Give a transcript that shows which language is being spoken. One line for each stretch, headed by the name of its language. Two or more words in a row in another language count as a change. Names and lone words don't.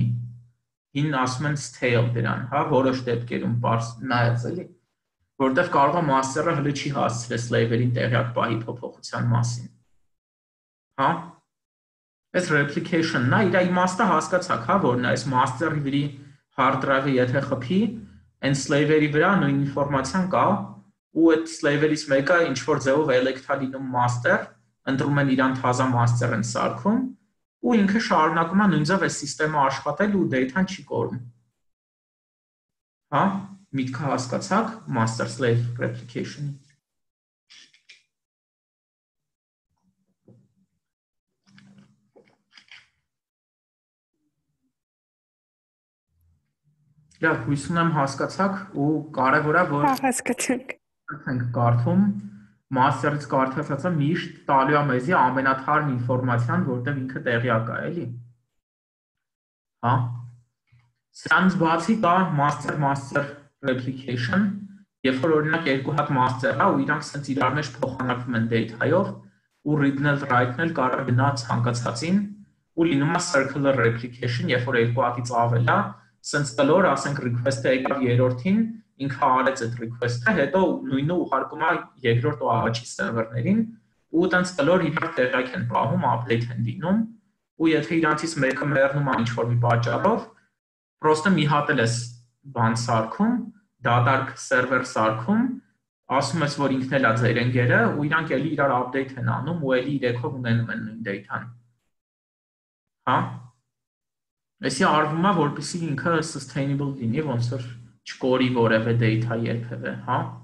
Armenian: Հին ասում են stale դրան, հա, որոշ դեպքերում parse նայած էլի, որտեղ կարող է master-ը հələ չի հասցրել slave-երին տեղյակ պահի փոփոխության մասին։ Հա։ Այս replication-ն է, իր իմաստը հասկացաք, հա, որ նա այս master-ի վրա
English: hard drive-
Armenian: ը եթե խփի, այն slave-երի վրա նույն ինֆորմացիան կա, ու այդ slave-երից մեկը ինչ որ ձևով elect-ա լինում master, ընտրում են իրան թազա master են սարքում, ու ինքը շարունակում է նույն ձև այս սիստեմը աշխատել ու data-ն չի կորում։ Հա, միտքը հասկացաք
English: master slave replication-
Armenian: ի։ Լավ, հույս ունեմ հասկացաք ու կարևոր է որ հասկացանք։ Ենք կարդում master-ից կարդացածը միշտ տալու է մեզի ամենաթարմ ինֆորմացիան, որտեղ ինքը տեղյակ է, էլի։ Հա։ Սրանց բացի կա
English: master replication,
Armenian: երբ որ օրինակ երկու հատ master է ու իրանք սենց իրար մեջ փոխանակվում են data-ով ու read-ն էլ write-ն էլ կարող գնա ցանկացածին ու լինում է
English: circular replication,
Armenian: երբ որ երկու հատից ավել է, սենց կլոր ասենք request-ը եկավ երրորդին, ինքը արեց այդ request-ը, հետո նույնը ուղարկում է երկրորդ ու առաջի սերվերներին, ու տենց կլոր իրար տեղյակ են պահում, update են լինում, ու եթե իրանցից մեկը մեռնում է ինչ-որ մի պատճառով, պրոստը մի հատ էլ էս բան սարքում, դատարկ սերվեր սարքում, ասում ես, որ ինքն էլ է ձեր ընկերը, ու իրանք էլի իրար update են անում, ու էլի իրեքով ունենում են նույն data-ն։ Հա։ Այսի արվում է, որպեսզի ինքը sustainable լինի, ոնց որ չկորի որևէ data երբևէ, հա։